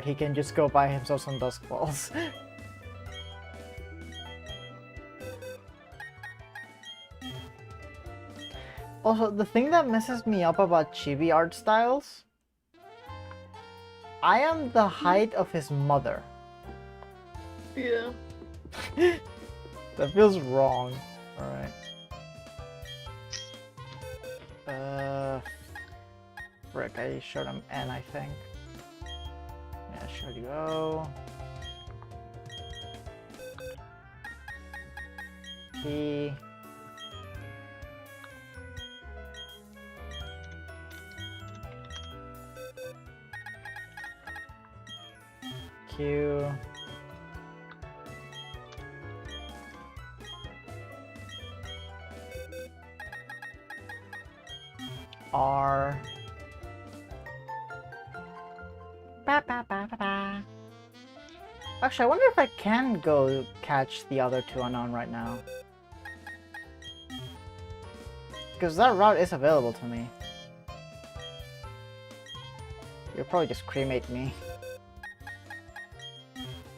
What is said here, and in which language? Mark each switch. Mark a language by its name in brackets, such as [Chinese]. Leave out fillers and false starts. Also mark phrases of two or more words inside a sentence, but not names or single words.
[English] He can just go buy himself some Dusk Balls. Also, the thing that messes me up about chibi art styles, I am the height of his mother. Yeah. That feels wrong. Alright. Frick, I showed him N, I think. Yeah, I showed you O. P. Q. R. Ba, ba, ba, ba, ba. Actually, I wonder if I can go catch the other two unknown right now. Because that route is available to me. You'll probably just cremate me.